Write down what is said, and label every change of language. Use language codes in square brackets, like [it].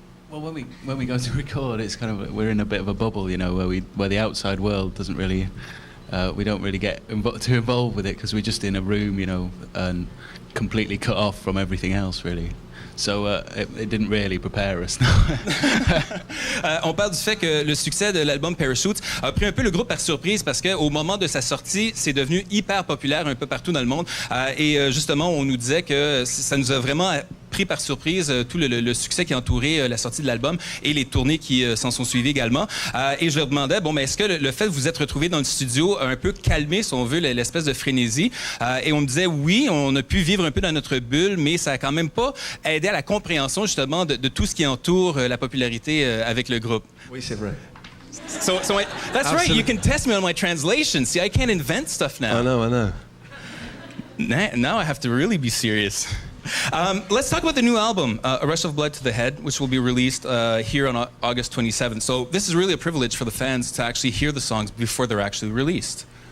[en] Well, when we go to record, it's kind of we're in a bit of a bubble, where the outside world doesn't really, we don't really get too involved with it because we're just in a room, and completely cut off from everything else, really. So it didn't really prepare us. [fr] On parle du fait que le succès de l'album Parachutes a pris un peu le groupe par surprise parce qu'au moment de sa sortie, c'est devenu hyper populaire un peu partout dans le monde. Et justement, on nous disait que ça nous a vraiment pris par surprise tout le succès qui a entouré la sortie de l'album et les tournées qui s'en sont suivies également. Et je leur demandais, est-ce que le fait de vous être retrouvés dans le studio a un peu calmé, si on veut, l'espèce de frénésie? Et on me disait, oui, on a pu vivre un peu dans notre bulle, mais ça a quand même pas aidé à la compréhension, justement, de tout ce qui entoure la popularité avec le groupe. Oui, c'est vrai. [en] So that's right, you can test me on my translation. See, I can't invent stuff now. I know. Now I have to really be serious. Let's talk about the new album, A Rush of Blood to the Head, which will be released here on August 27th. So this is really a privilege for the fans to actually hear the songs before they're actually released.